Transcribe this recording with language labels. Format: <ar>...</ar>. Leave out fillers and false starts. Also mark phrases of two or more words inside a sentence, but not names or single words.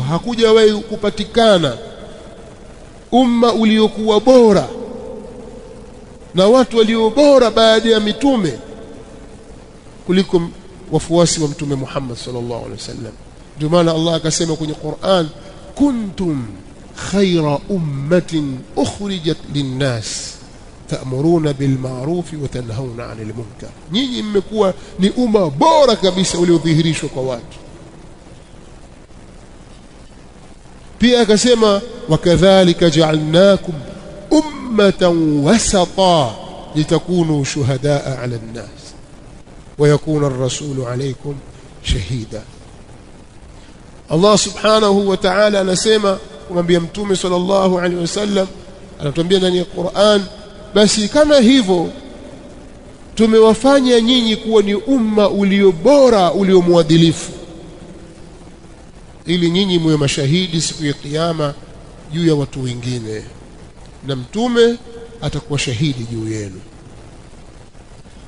<sw>Hakujawahi kupatikana umma uliokuwa bora na watu walio bora baada ya mitume kuliko wafuasi wa mtume Muhammad</sw> <ar>صلى الله عليه وسلم.</ar> <sw>Ndio maana Allah akasema kwenye Qur'an,</sw> <ar>كنتم خير أمة أخرجت للناس تأمرون بالمعروف وتنهون عن المنكر.</ar> <sw>Nyinyi mmekuwa ni umma bora kabisa uliodhihirishwa kwa watu. Pia akasema</sw> <ar>وكذلك جعلناكم أمة وسطا لتكونوا شهداء على الناس ويكون الرسول عليكم شهيدا.</ar> <sw>Allah</sw> <ar>سبحانه وتعالى</ar> <sw>anasema kumwambia mtume</sw> <ar>صلى الله عليه وسلم,</ar> <sw>anatuambia ndani ya Qur'an, basi kama hivyo tumewafanya nyinyi kuwa ni umma ulio bora uliomwadilifu, ili nyinyi muwe mashahidi siku ya kiyama juu ya watu wengine, na mtume atakuwa shahidi juu yenu.</sw>